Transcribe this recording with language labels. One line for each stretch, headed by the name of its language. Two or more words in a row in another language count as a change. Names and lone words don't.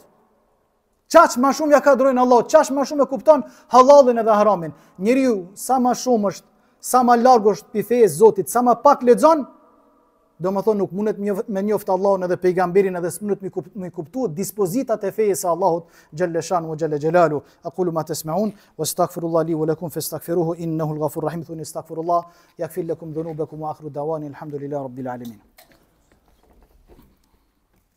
Albanian: Çash më shumë ja ka drojën Allahut, çash më shumë e kupton halallin edhe haramin. Njeriu sa më shumë është, sa më larg është pi fejës Zotit, sa më pak lexon, domethënë nuk mundet me njoft Allahun edhe pejgamberin edhe s'mundet me kuptuar dispozitat e fejës së Allahut
Arabic: جل شانه وجل جلاله. أقول ما تسمعون واستغفر الله لي ولكم فاستغفروه إنه الغفور الرحيم. Thuni استغفر الله يغفر لكم ذنوبكم وآخر دعوانا الحمد لله رب العالمين.